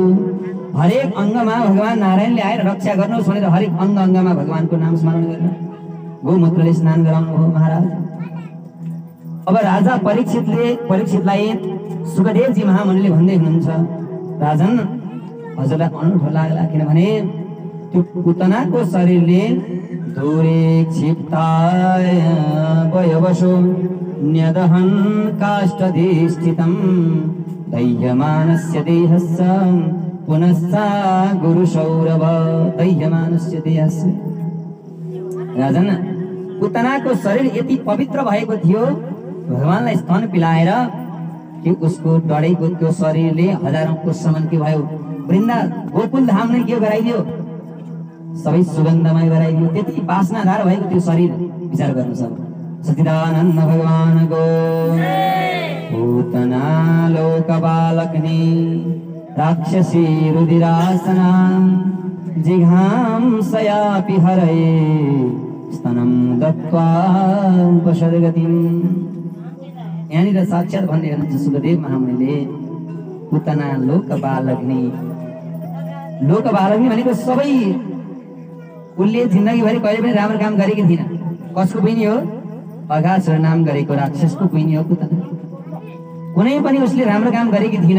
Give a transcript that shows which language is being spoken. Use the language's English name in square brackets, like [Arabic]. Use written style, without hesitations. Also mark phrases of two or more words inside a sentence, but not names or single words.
[Nepali] हरेक अङ्गमा भगवान नारायणले आएर रक्षा गर्नुहोस् भनेर हरेक अङ्गमा भगवानको नाम स्मरण गरेर गोमूत्रले स्नान गराउनु हो महाराज। अब राजा परीक्षितलाई सुखदेवजी महामुनिले भन्दै हुनुहुन्छ, राजन हजुरलाई अनौठो लाग्ला किनभने त्यो पुतनाको शरीरले [Sanskrit] दूरे क्षिप्ताय वयवशो न्यदहन् काष्ठधिष्ठितं दह्यमानस्य देहस्य पुनस्सा गुरुसौरभ। दह्यमानस्य देहस्य [Nepali] राजन पुतनाको शरीर यति पवित्र भएको थियो भगवानलाई स्तन पिलाएर कि उसको डढेको त्यो शरीरले हजारौं कोससम्म के भयो? वृन्दा गोकुल धाम नै के गराइदियो? सबै सुगन्धमय गराइदियो। त्यति वासनाधार भएको त्यो शरीर विचार गर्नु छ। [Sanskrit] सच्चिदानंद भगवान को पूतना लोकपालकनी राक्षसी रुधिरासना जिघांसयापि हरये स्तनं दत्त्वा उपसर्गतिम्। [Nepali] यहाँनिर साक्षात् भन्दै हुनुहुन्छ सुखदेव महामुनिले पूतना लोकपालकनी। लोकपालकनी भनेको सबै उसले जिन्दगीभरि कहिले पनि राम्रो काम गरेकी थिएन। कसको बहिनी हो? अघासुर नाम गरेको राक्षसको बहिनी हो पूतना। कुनै पनि उसले राम्रो काम गरेकी थिएन।